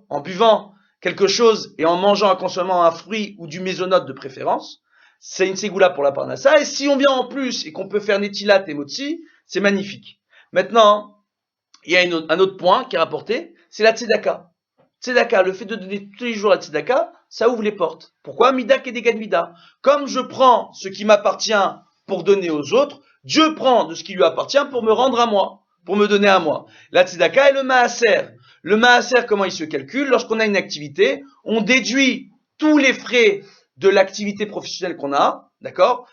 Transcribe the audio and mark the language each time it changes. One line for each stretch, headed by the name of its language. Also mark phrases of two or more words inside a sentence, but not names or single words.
French: En buvant quelque chose et en mangeant, en consommant un fruit ou du mésonote de préférence, c'est une ségoula pour la parnassa. Et si on vient en plus et qu'on peut faire netilat et motzi, c'est magnifique. Maintenant, il y a un autre point qui est rapporté, c'est la tzedaka. tzedaka, le fait de donner tous les jours la tzedaka, ça ouvre les portes. Pourquoi?
Hebrew: מידה כנגד מידה.
French: Comme je prends ce qui m'appartient pour donner aux autres, Dieu prend de ce qui lui appartient pour me rendre à moi, pour me donner à moi. La tzedaka est le maaser. Le maaser, comment il se calcule? Lorsqu'on a une activité, on déduit tous les frais de l'activité professionnelle qu'on a, d'accord?